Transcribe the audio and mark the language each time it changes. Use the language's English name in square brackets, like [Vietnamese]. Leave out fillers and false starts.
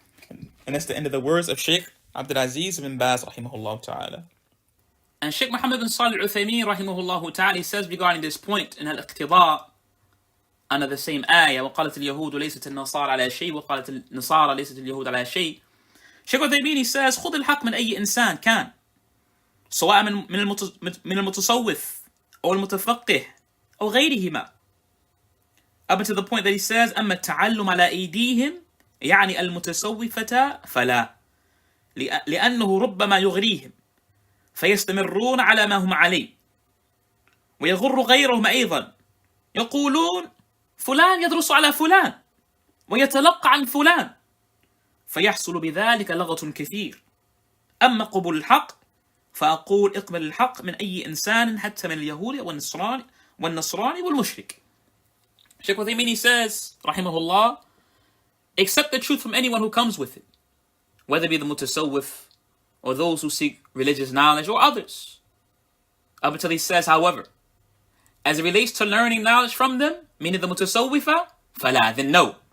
[English] And that's the end of the words of Sheikh Abdul Aziz ibn Baz rahimahullah ta'ala. And Sheikh Muhammad bin Salih al-Uthaymin rahimahullah ta'ala says regarding this point in al-iqtida, under the same ayah, [Arabic] وقالت اليهود ليست النصارى على شيء [English] وقالت النصارى ليست اليهود على شيء. Sheikh al-Uthaymin says [Arabic] خذ الحق من أي إنسان كان سواء من المتصوف أو المتفقه أو غيرهما. [English] Up to the point that he says [Arabic] أما التعلم على أيديهم يعني المتصوفة فلا لأنه ربما يغريهم فيستمرون على ما هم عليه ويغر غيرهم أيضا يقولون فلان يدرس على فلان ويتلقى عن فلان فيحصل بذلك لغط كثير. أما قبول الحق فأقول اقبل الحق من أي إنسان حتى من اليهود والنصراني والمشرك. [English] Sheikh Uthaymeen says, rahimahullah, accept the truth from anyone who comes with it, whether it be the mutasawwif or those who seek religious knowledge or others. Up until he says, however, as it relates to learning knowledge from them, meaning the mutasawwifa, fala, then no.